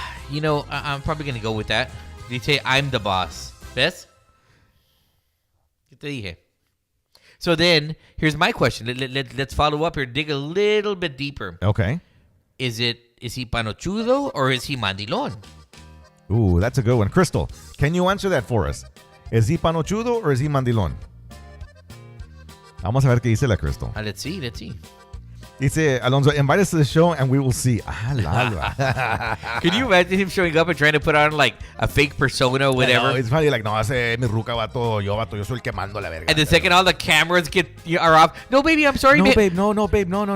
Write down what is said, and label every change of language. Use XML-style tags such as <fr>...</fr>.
<en>You know, I'm probably going to go with that. They say I'm the boss.</en> <es>¿Ves? ¿Qué te dije?</es> <en>So then, here's my question. Let's follow up here. Dig a little bit deeper. Okay. Is he panochudo or is he mandilón? Ooh, that's a good one. Crystal, can you answer that for us?</en> <es>¿Es</es> <en>he</en> <es>panochudo</es> <en>or is he</en> <es>mandilón? Vamos a ver qué dice la Crystal.</es> <en>Let's see.</en> <es>Dice,</es> <en>Alonso, invite us to the show and we will see. Can you imagine him showing up and trying to put on like a fake persona or whatever?</en> <es>No,</es> <en>it's funny, like,</en> <es>no, hace mi ruca, vato, yo soy el que mando la verga.</es> <en>And the second all the cameras are off. No, baby, I'm sorry. No, babe, no, babe.</en>